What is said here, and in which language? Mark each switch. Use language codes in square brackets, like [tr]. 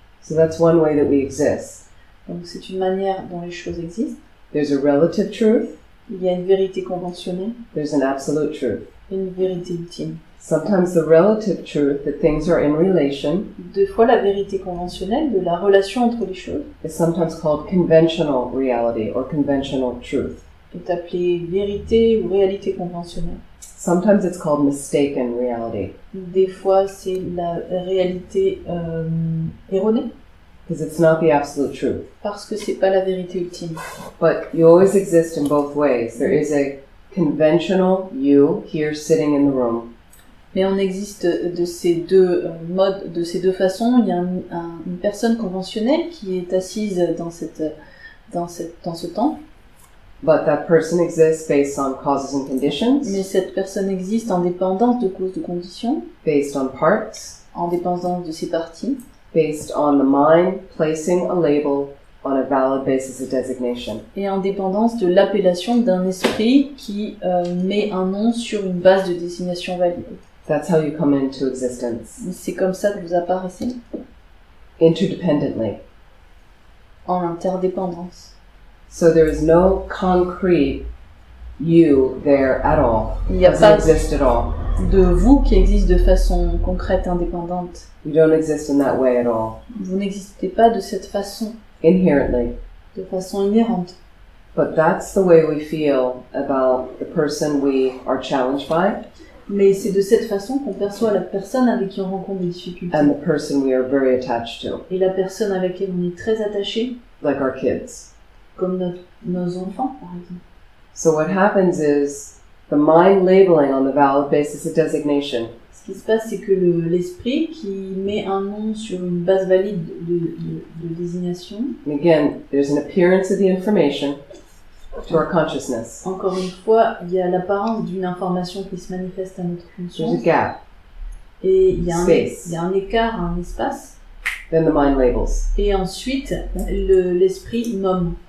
[en] So that's one way that we exist. [fr] Donc c'est une manière dont les choses existent. [en] There's a relative truth, [fr] Il y a une vérité conventionnelle [en] there's an absolute truth. [fr] et une vérité ultime. [en] Sometimes the relative truth that things are in relation [fr] Deux fois la vérité conventionnelle de la relation entre les choses [en] is sometimes called conventional reality or conventional truth. [fr] est appelée vérité ou réalité conventionnelle. [en] Sometimes it's called mistaken reality [fr] Des fois c'est la réalité erronée [en] because it's not the absolute truth. [fr] parce que c'est pas la vérité ultime. [en] But you always exist in both ways. There is a conventional you here sitting in the room. [fr] Mais on existe de ces deux modes, de ces deux façons. Il y a une personne conventionnelle qui est assise dans ce temps. [en] But that person exists based on causes and conditions, [fr] Mais cette personne existe en dépendance de causes de conditions, [en] based on parts, [fr] en dépendance de ses parties, [en] based on the mind placing a label on a valid basis of designation. [fr] et en dépendance de l'appellation d'un esprit qui met un nom sur une base de désignation valide. [en] That's how you come into existence. [fr] C'est comme ça que vous apparaissez, [en] Interdependently. [fr] en interdépendance. [en] So there is no concrete you there at all. [fr] Il n'y a [en] Doesn't [fr] pas [en] exist at all. [fr] de vous qui existe de façon concrète, indépendante. [en] You don't exist in that way at all. [fr] Vous n'existez pas de cette façon, [en] Inherently. [fr] de façon inhérente. [en] But that's the way we feel about the person we are challenged by [fr] Mais c'est de cette façon qu'on perçoit la personne avec qui on rencontre des difficultés. [en] and the person we are very attached to, [fr] Et la personne avec laquelle on est très attaché, [en] like our kids. [fr] comme nos enfants, par exemple. [en] So what happens is the mind labeling on the valid basis of designation [fr] Ce qui se passe, c'est que l'esprit qui met un nom sur une base valide de désignation, [en] and again, there's an appearance of the information to our consciousness. [fr] encore une fois, il y a l'apparence d'une information qui se manifeste à notre [en] There's a [fr] conscience, [en] gap. [fr] et il y a [en] Space. [fr] un écart, un espace, [en] Then the mind labels. [fr] et ensuite l'esprit nomme.